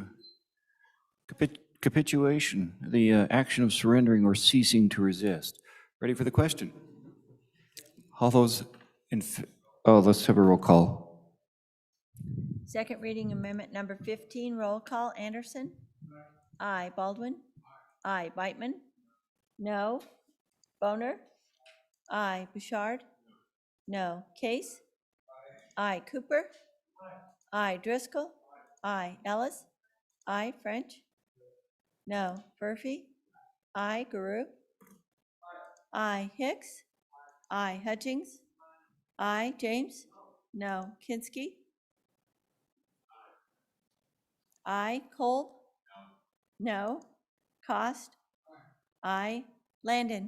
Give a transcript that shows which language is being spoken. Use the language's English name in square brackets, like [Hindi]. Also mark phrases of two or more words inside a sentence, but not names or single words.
[English] Capitulation, the action of surrendering or ceasing to resist. Ready for the question? All those let's have a roll call. Second reading amendment number 15, roll call. Anderson? Aye. Baldwin? Aye. Beitman? No. Boner? Aye. Bouchard? No. Case? Aye. Cooper? Aye. Driscoll? Aye. Ellis? Aye. French? No. Murphy? Aye. Guru? Aye. Hicks? Aye. Hutchings? Aye. James? No. Kinsky? Aye. Kolb? No. Cost? Aye. Landon?